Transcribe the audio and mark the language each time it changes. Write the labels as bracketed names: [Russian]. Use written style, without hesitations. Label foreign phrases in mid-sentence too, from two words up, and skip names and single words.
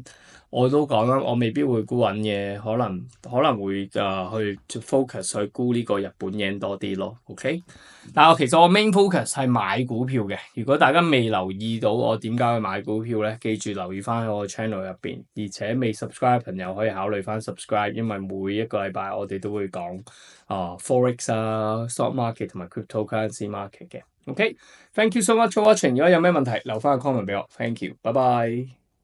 [Cantonese] 我都講啦，我未必會沽銀嘅，可能會去 focus 去沽呢個日本yen多啲咯。OK， 但係其實我 [English] main focus [Cantonese] 係買股票嘅。如果大家未留意到我點解去買股票咧，記住留意翻喺我個 channel 入邊，而且未 subscribe 朋友可以考慮翻 subscribe， 因為每一個禮拜我哋都會講 [English] forex stock market [Cantonese] 同埋 [English] cryptocurrency market [Cantonese] 嘅。 [English] OK，thank you so much for watching。 [Cantonese] 如果有咩問題留翻個 comment 俾我， [English] thank you， [Cantonese] 拜拜。